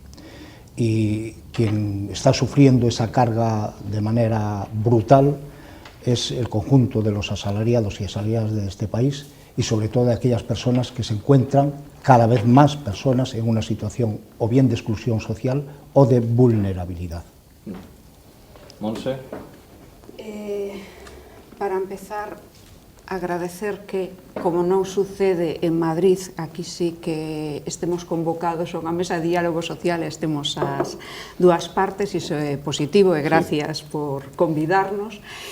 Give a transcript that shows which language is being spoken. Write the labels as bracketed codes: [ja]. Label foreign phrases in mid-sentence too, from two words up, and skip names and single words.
[es] Y quien está sufriendo esa carga de manera brutal es el conjunto de los asalariados y asalariadas de este país y sobre todo de aquellas personas que se encuentran, cada vez más personas, en una situación o bien de exclusión social o de vulnerabilidad. Monse. [gl] Para empezar, agradecer que, como non sucede en Madrid, aquí sí que estemos convocados a unha mesa de diálogo social e estemos as dúas partes, iso é positivo e gracias por convidarnos.